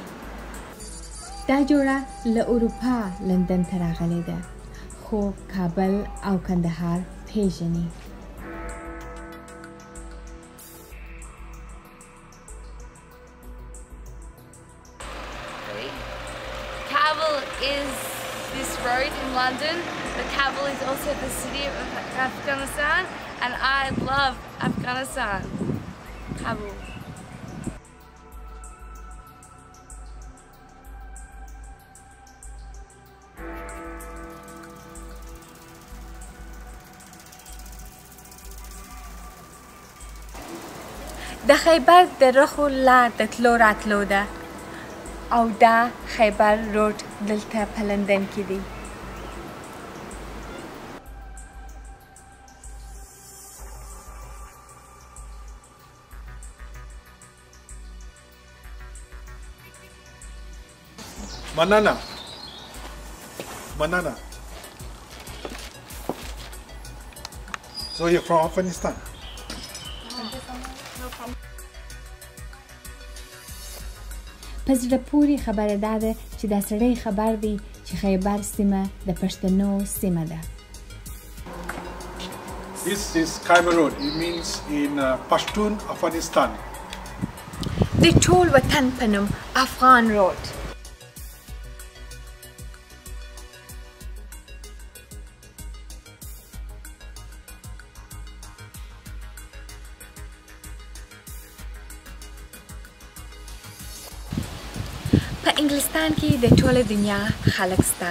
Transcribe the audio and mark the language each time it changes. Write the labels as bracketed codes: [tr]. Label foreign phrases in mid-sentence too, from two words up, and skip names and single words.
[ps] دا جوړه له اروپا لندن ته راغلې ده خو کابل او کندهار پیژني. [en] Kabul is this road in London, but Kabul is also the city of Afghanistan, and I love Afghanistan. Kabul. [ps] د خیبر د رخو لار د تلو راتلو ده او دا خیبر روډ دلته په لندن کې دی. Manana. [en] So you're from Afghanistan? [ps] په زړه پورې خبره دا ده چې دا سړی خبر دی چې خیبر سیمه د پښتنو سیمه ده. [en] This is Khyber Road. It means in Pashtun, Afghanistan. [ps] د ټول وطن په نوم افغان روډ. په انګلستان کې د ټوله دنیا خلک سته.